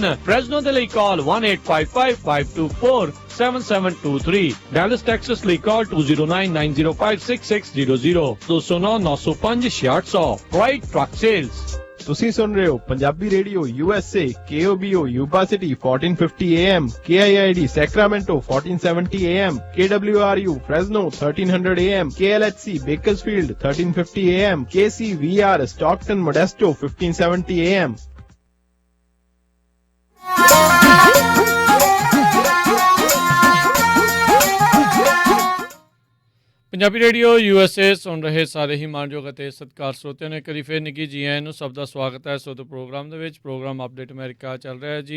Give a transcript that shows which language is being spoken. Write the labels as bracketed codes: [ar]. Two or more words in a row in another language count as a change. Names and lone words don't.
[pa] ਫ੍ਰੈਜ਼ਨੋ ਦੇ ਲਈ ਕਾਲ 1855-524-7723। ਡੈਲਸ, ਟੈਕਸਸ ਲਈ ਕਾਲ 209-905-6600 209-905-6600। ਪ੍ਰਾਈਡ ਟਰੱਕ ਸੇਲਜ਼। ਤੁਸੀਂ ਸੁਣ ਰਹੇ ਹੋ ਪੰਜਾਬੀ ਰੇਡੀਓ USA KOBO Yuba City 1450 AM KIID Sacramento 1470 AM KWRU Fresno 1300 AM KLHC Bakersfield 1350 AM KCVR Stockton Modesto 1570 AM ਪੰਜਾਬੀ ਰੇਡੀਓ USA ਸੁਣ ਰਹੇ ਸਾਰੇ ਹੀ ਮਾਣਯੋਗ ਅਤੇ ਸਤਿਕਾਰ ਸਰੋਤਿਆਂ ਨੇ ਕਰੀ ਫਿਰ ਨਿੱਘੀ ਜੀ ਆਇਆਂ ਨੂੰ ਸਭ ਦਾ ਸਵਾਗਤ ਹੈ। ਸੋ ਪ੍ਰੋਗਰਾਮ ਦੇ ਵਿੱਚ ਪ੍ਰੋਗਰਾਮ ਅਪਡੇਟ ਅਮਰੀਕਾ ਚੱਲ ਰਿਹਾ ਹੈ ਜੀ।